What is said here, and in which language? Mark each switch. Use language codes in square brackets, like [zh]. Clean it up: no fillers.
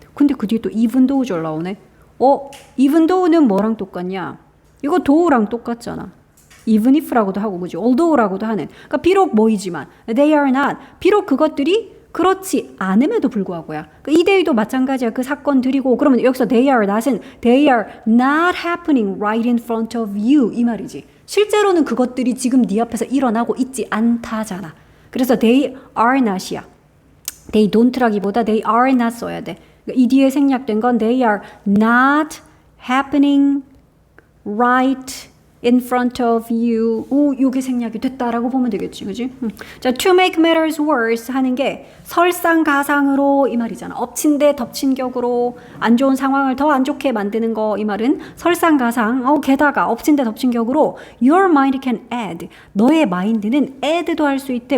[ko] 근데 그 뒤에 또 even though 올라오네. even though는 뭐랑 똑같냐? 이거 do랑 똑같잖아. even if라고도 하고 그죠? although라고도 하는. 그러니까 비록 뭐이지만 they are not. 비록 그것들이 그렇지 않음에도 불구하고야. 그러니까 이 데이도 마찬가지야. [en] 그 사건들이고 그러면 여기서 they are not은 they are not happening right in front of you 이 말이지. [ko] 실제로는 그것들이 지금 네 앞에서 일어나고 있지 않다잖아. 그래서 they are not이야. they don't라기보다 they are not 써야 돼. 그러니까 이 뒤에 생략된 건 [en] they are not happening right in front of you. [ko] 요게 생략이 됐다라고 보면 되겠지. 그지? 자, [en] to make matters worse [ko] 하는 게 설상가상으로 이 말이잖아. 엎친 데 덮친 격으로 안 좋은 상황을 더 안 좋게 만드는 거 이 말은 설상가상. 게다가 엎친 데 덮친 격으로 [en] your mind can add. [ko] 너의 마인드는 add도 할 수 있대.